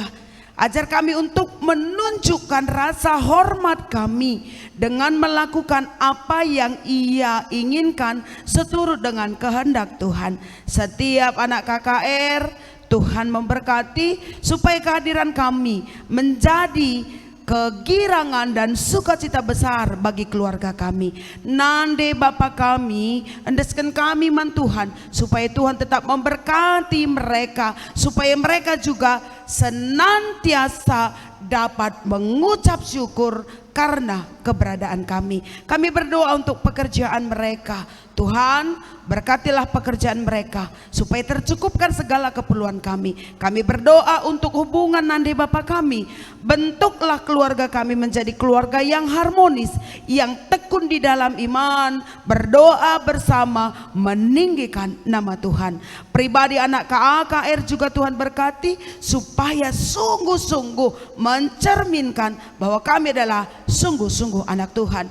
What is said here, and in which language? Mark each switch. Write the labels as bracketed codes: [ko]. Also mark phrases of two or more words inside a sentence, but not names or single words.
[id] Ajar kami untuk menunjukkan rasa hormat kami dengan melakukan apa yang Ia inginkan seturut dengan kehendak Tuhan. Setiap anak KKR Tuhan memberkati supaya kehadiran kami menjadi kegirangan dan sukacita besar bagi keluarga kami. [btx] Nande Bapa kami, endeskan kami man Tuhan, [id] supaya Tuhan tetap memberkati mereka, supaya mereka juga senantiasa dapat mengucap syukur karena keberadaan kami. Kami berdoa untuk pekerjaan mereka. Tuhan, berkatilah pekerjaan mereka supaya tercukupkan segala keperluan kami. Kami berdoa untuk hubungan nande Bapa kami. Bentuklah keluarga kami menjadi keluarga yang harmonis, yang tekun di dalam iman, berdoa bersama, meninggikan nama Tuhan. Pribadi anak KKR juga Tuhan berkati supaya sungguh-sungguh mencerminkan bahwa kami adalah sungguh-sungguh anak Tuhan.